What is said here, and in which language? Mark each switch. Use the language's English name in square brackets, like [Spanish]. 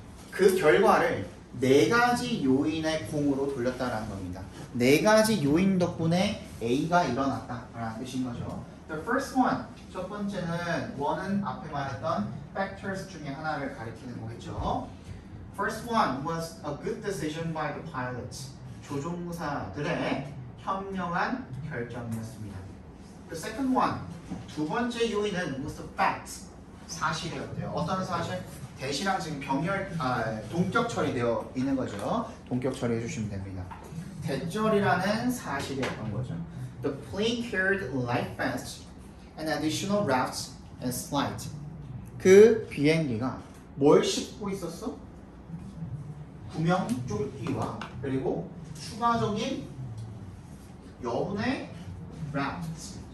[Korean] 그 결과를 네 가지 요인의 공으로 돌렸다라는 겁니다. 네 가지 요인 덕분에 A가 일어났다라는 뜻인 거죠. [English] The first one, [Korean] 첫 번째는 one은 앞에 말했던 factors 중에 하나를 가리키는 거겠죠. [English] First one was a good decision by the pilots. [Korean] 조종사들의 현명한 결정이었습니다. [English] The second one, [Korean] 두 번째 요인은 [English] was the facts. [Korean] 사실이었대요. 어떤 사실? 대시랑 지금 동격 처리되어 있는 거죠. 동격 처리해 주시면 됩니다. 대절이라는 사실이었던 거죠. [English] The plane carried light vests and additional rafts and slides. [Korean] 그 비행기가 뭘 싣고 있었어? 구명조끼와 그리고 추가적인 여분의 rafts.